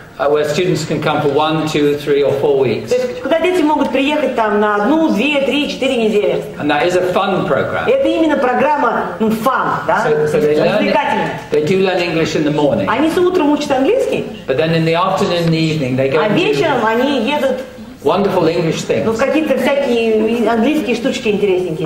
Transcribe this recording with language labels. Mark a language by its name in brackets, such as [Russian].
[English] where students can come for 1, 2, 3 or 4 weeks. [Russian] То есть, куда дети могут приехать там на 1, 2, 3, 4 недели. [English] And that is a fun program. [Russian] Это именно программа fun, да? Развлекательная. [English] They do learn English in the morning. [Russian] Они с утром учат английский. [English] But then in the afternoon and the evening they go. [Russian] А вечером они едут. [English] Wonderful English things. [Russian] Ну, какие-то всякие английские штучки интересненькие.